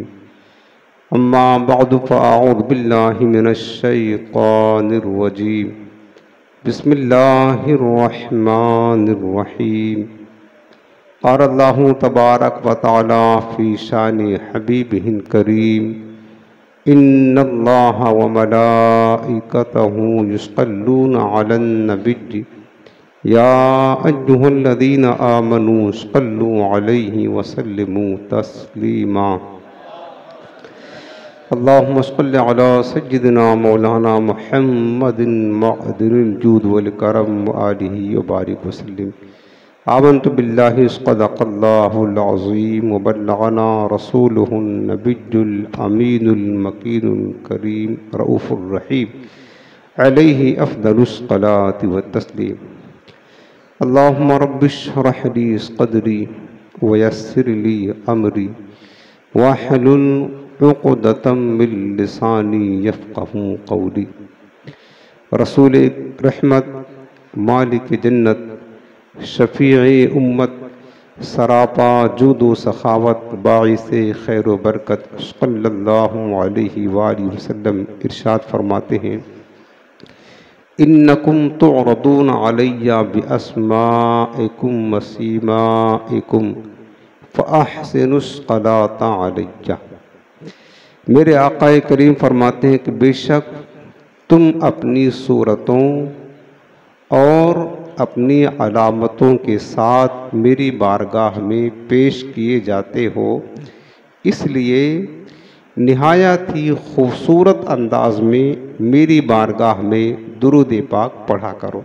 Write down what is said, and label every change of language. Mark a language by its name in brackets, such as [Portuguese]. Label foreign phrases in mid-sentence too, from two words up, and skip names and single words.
[Arabic] أما بعد فأعوذ بالله من الشيطان الرجيم. بسم الله الرحمن الرحيم. قال الله تبارك وتعالى في شأن حبيبه الكريم. إن الله وملائكته يصلون على النبي يا أيها الذين آمنوا صلوا عليه وسلموا تسليما. اللهم صل على سيدنا مولانا محمد معدن الجود والكرم وآله وبارك وسلم. آمنت بالله صدق الله العظيم وبلغنا رسوله النبي الأمين المكين الكريم الرؤوف الرحيم عليه أفضل الصلاة وتسليم. اللهم رب اشرح لي صدري ويسر لي أمري واحلل عقدة من لساني يفقهوا قولي. [Urdu] رسول رحمت، مالک جنت، شفیع امت، سراپا جود و سخاوت، باعث خیر و برکت [Arabic] صلى الله عليه وآله وسلم [Urdu] ارشاد فرماتے ہیں, [Arabic] إنكم تعرضون علي بأسمائكم وسيماكم فأحسنوا الصلاة علي. [Urdu] میرے آقائے کریم فرماتے ہیں کہ بیشک تم اپنی صورتوں اور اپنی علامتوں کے ساتھ میری بارگاہ میں پیش کیے جاتے ہو، اس لیے نہایت ہی خوبصورت انداز میں میری بارگاہ میں درود پاک پڑھا کرو.